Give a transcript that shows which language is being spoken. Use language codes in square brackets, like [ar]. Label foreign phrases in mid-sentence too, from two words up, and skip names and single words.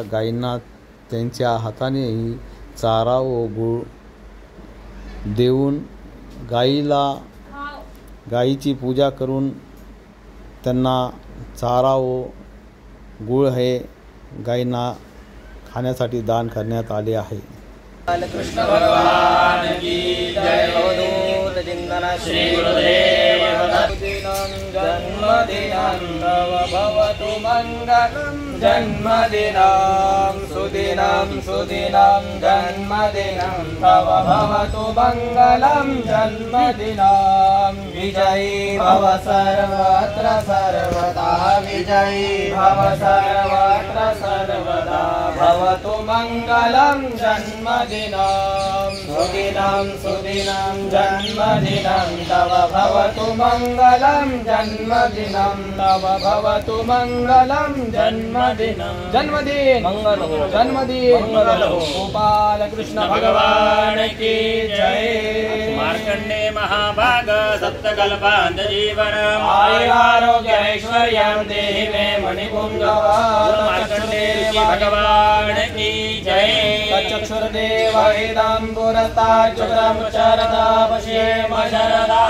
[mr] गायींना त्यांच्या हातानेही चारा व गुळ देऊन गायीची पूजा करून त्यांना चारा व गुळ हे गायींना खाण्यासाठी दान करण्यात आले आहे. [hi] कृष्ण भगवान की जय. [sa] अवधूत चिंतन श्री गुरुदेव जन्मदिनं तव भवतु मंगलम्. जन्मदिनं सुदिनं सुदिनं जन्मदिनं तव भवतु मंगलम्. जन्मदिनं विजयी भव सर्वत्र सर्वदा. विजयी भव सर्वत्र सर्वदा. भवतु मंगलम्. जन्मदिनं सुदिनं सुदिनं जन्मदिनं तव भवतु मंगलम्. जन्मदिनं तव भवतु मंगलम्. [hi] जन्मदिन मंगल हो. जन्मदिन मंगल हो. गोपाल कृष्ण भगवान की जय. [sa] मार्कंडे महाभाग सप्तकल्पांत जीवनम्. आयुरारोग्य ऐश्वर्यं देहि मे मणिपुंगव. [hi] मार्कंडे भगवान की जय. [sa] चक्षुर्देव वेदाम्बुरताच्युतं शरदा पश्येम शरदाः.